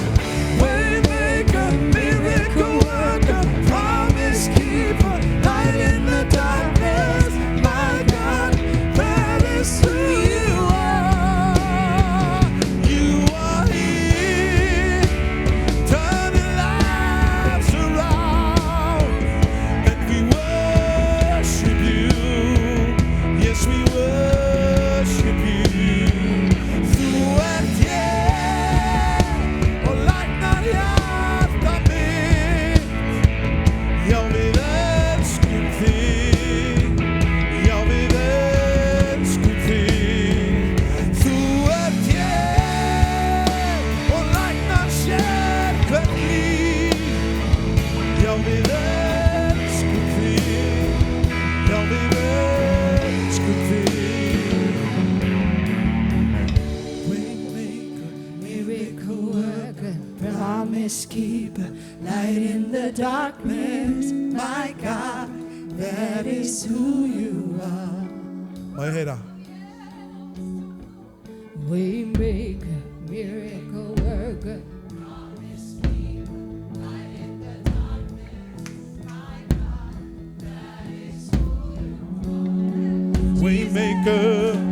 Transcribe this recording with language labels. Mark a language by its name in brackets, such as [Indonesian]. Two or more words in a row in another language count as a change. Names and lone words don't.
[English] Waymaker, miracle worker, promise keeper, light in the darkness, my God, that is who you are. You are here, turning lives around, and we worship you. Yes, we worship you. [Icelandic] Þú hér og læknar hjarta mitt. Já, við elskum þig. Já, við elskum þig. Þú hér og læknar sérhvert líf. Já, við elskum þig. Já, við elskum þig. [English] Waymaker, miracle worker, promise keeper, light in the darkness, my God, that is who you are. [Icelandic] Má ég heyra? [English] Waymaker, miracle worker, Waymaker.